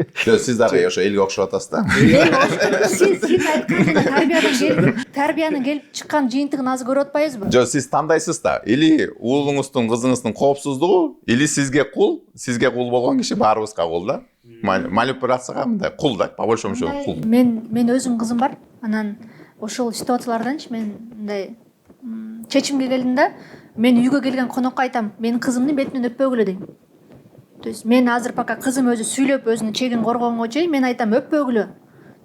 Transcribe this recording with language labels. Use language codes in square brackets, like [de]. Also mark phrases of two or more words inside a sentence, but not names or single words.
[ky] Жок, сиз дагы ошо элге окшоп атасыз да. Сиз айткан тарбиянын келип чыккан жыйынтыгын азыр көрүп атпайбызбы? Жок, сиз тандайсыз да. Или уулуңуздун, кызыңыздын коопсуздугу, или сизге кул болгон киши баарыбызга кул да. Манипуляцияга мындай кул да, [ru] по большому счету кул. [ky] Мен өзүм кызым бар. Анан ошол ситуацияларданчы мен мындай чечимге келдим да. Мен үйгө келген конокко айтам, менин кызымдын бетинен өппөгүлө дейм. [ru] То есть [ky] мен азыр пока кызым өзү сүйлөп өзүнүн чегин коргогонго чейин мен айтам өппөгүлө.